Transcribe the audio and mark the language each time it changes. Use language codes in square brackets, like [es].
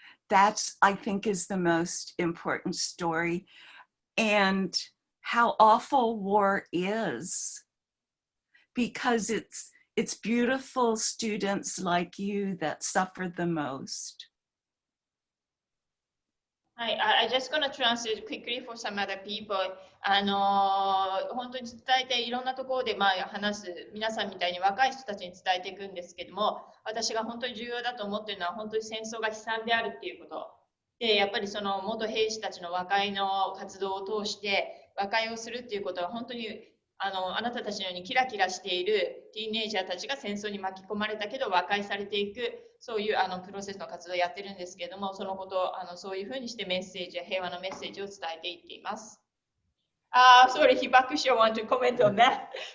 [en] That's, I think, is the most important story, and how awful war is, because it's beautiful students like you that suffer the most. I'm just going to translate quickly for some other people. [ja] 本当に伝えていろんなところで話す皆さんみたいに若い人たちに伝えていくんですけども、私が本当に重要だと思っているのは本当に戦争が悲惨であるっていうことで、やっぱりその元兵士たちの和解の活動を通して和解をするっていうことは本当にあなたたちのようにキラキラしているティーンエイジャーたちが戦争に巻き込まれたけど和解されていく、そういうプロセスの活動をやってるんですけれども、そのことそういうふうにしてメッセージや平和のメッセージを伝えていっています。 [en] Sorry, Hibakusho want to comment on that.